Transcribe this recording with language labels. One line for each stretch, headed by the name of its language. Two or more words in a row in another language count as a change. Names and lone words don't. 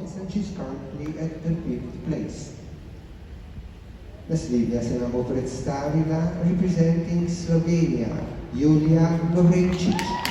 English: office and she's currently at the 5th place.
Slovenian: Naslednja se nam bo predstavila
English: representing Slovenia,
Slovenian: Julija Lovrenčič.